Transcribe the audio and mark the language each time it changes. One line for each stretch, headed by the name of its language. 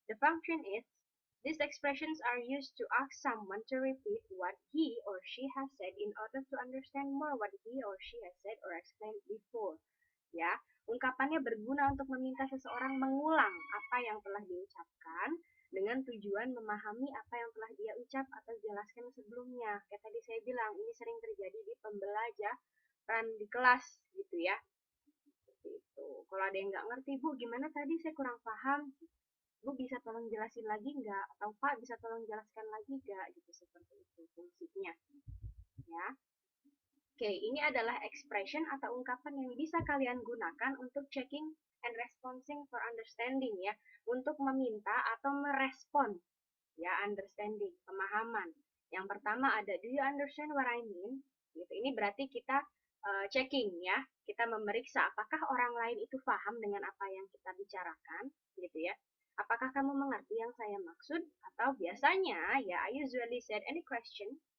English: The function is, these expressions are used to ask someone to repeat what he or she has said in order to understand more what he or she has said or explained before.
Indonesian: Ya, ungkapannya berguna untuk meminta seseorang mengulang apa yang telah diucapkan dengan tujuan memahami apa yang telah dia ucap atau jelaskan sebelumnya. Kayak tadi saya bilang, ini sering terjadi di pembelajaran di kelas gitu ya. Seperti itu. Kalau ada yang nggak ngerti, Bu, gimana tadi saya kurang paham? Bu bisa tolong jelasin lagi nggak? Atau Pak bisa tolong jelaskan lagi nggak? Gitu seperti itu fungsinya. Ya. Oke, ini adalah expression atau ungkapan yang bisa kalian gunakan untuk
English: checking and responding for understanding
Indonesian: ya, untuk meminta atau merespon ya, understanding, pemahaman. Yang pertama ada
English: do you understand what I mean?
Indonesian: Gitu. Ini berarti kita checking ya, kita memeriksa apakah orang lain itu paham dengan apa yang kita bicarakan, gitu ya. Apakah kamu mengerti yang saya maksud? Atau biasanya ya,
English: I usually said any question.